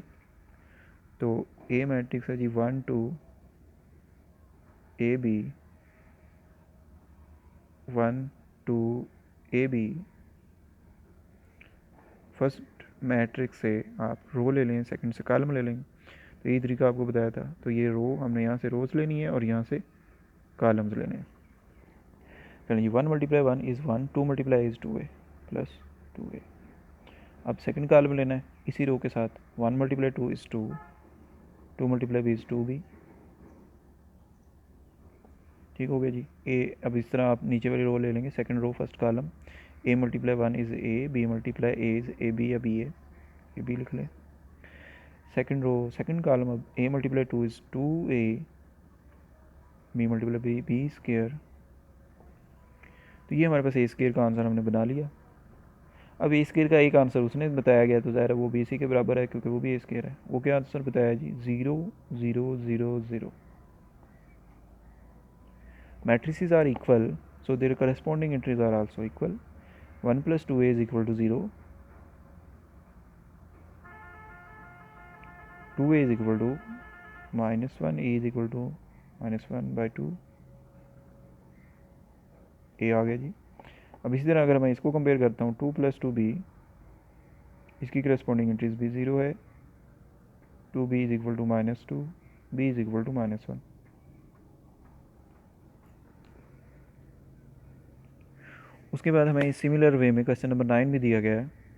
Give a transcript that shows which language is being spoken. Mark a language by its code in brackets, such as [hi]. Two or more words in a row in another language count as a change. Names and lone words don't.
[hi] तो ए मैट्रिक्स है जी 1 2 ए बी, 1 2 ए बी। [en] first matrix [hi] से आप रो ले लें, सेकंड से कॉलम ले लेंगे। तो ये तरीका आपको बताया था। तो ये रो हमने यहाँ से रोज लेनी है और यहाँ से कॉलम्स लेने हैं। चलिए जी, 1 × 1 is 1, 2 × is 2a प्लस 2a। अब [en] second column [hi] लेना है इसी रो के साथ, 1 × 2 is 2, 2 × b is 2b। ठीक हो गया जी। ए, अब इस तरह आप नीचे वाली रो ले लेंगे, [en] second row first column, [hi] a × 1 is a, b × a is ab या ba, ये b लिख लें। [en] second row second column, [hi] अब a × 2 is 2a, b × b b स्क्वायर। तो ये हमारे पास [en] A square [hi] का आंसर हमने बना लिया। अब [en] A square [hi] का एक आंसर उसने बताया गया, तो ज़ाहिर है वो भी इसी के बराबर है, क्योंकि वो भी [en] A square [hi] है। वो क्या आंसर बताया जी, 0 0 0 0। [en] matrices are equal, so their corresponding entries are also equal. 1 + 2a is equal to 0, 2a is equal to -1, a is equal to -1/2। [hi] a आ गया जी। अब इसी तरह अगर मैं इसको कंपेयर करता हूँ 2 + 2b, इसकी [en] corresponding entries [hi] भी 0 है, 2b = -2, b = -1। उसके बाद हमें [en] similar way [hi] में [en] question number [hi] 9 भी दिया गया है।